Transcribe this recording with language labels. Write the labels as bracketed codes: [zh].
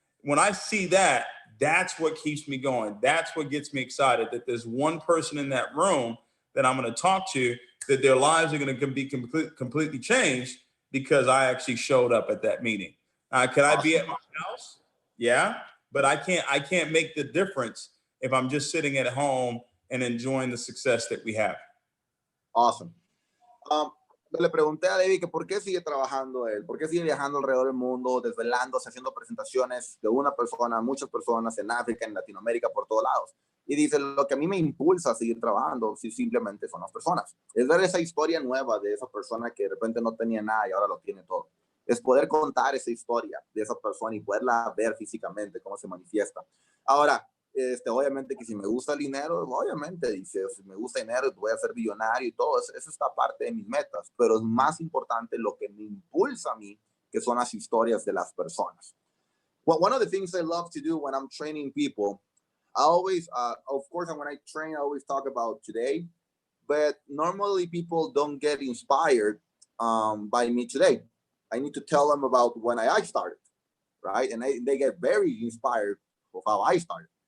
[en] When I see that, that's what keeps me going. That's what gets me excited, that there's one person in that room that I'm going to talk to, that their lives are going to be completely changed because I actually showed up at that meeting. Can I be at my house? Yeah, but I can't make the difference if I'm just sitting at home and enjoying the success that we have. Awesome. [es] Le pregunté a David que por qué sigue trabajando él, por qué sigue viajando alrededor del mundo, desvelándose, haciendo presentaciones de una persona, muchas personas en África, en Latinoamérica, por todos lados. Y dice, lo que a mí me impulsa a seguir trabajando, si simplemente son las personas. Es ver esa historia nueva de esa persona que de repente no tenía nada y ahora lo tiene todo. Es poder contar esa historia de esa persona y poderla ver físicamente, cómo se manifiesta. Ahora, obviamente que si me gusta el dinero, obviamente dice, si me gusta el dinero voy a ser millonario y todo, eso está parte de mis metas, pero es más importante lo que me impulsa a mí, que son las historias de las personas. [en] Well, one of the things I love to do when I'm training people, I always, of course, when I train, I always talk about today, but normally people don't get inspired by me today. I need to tell them about when I started, right? And they get very inspired of how I started.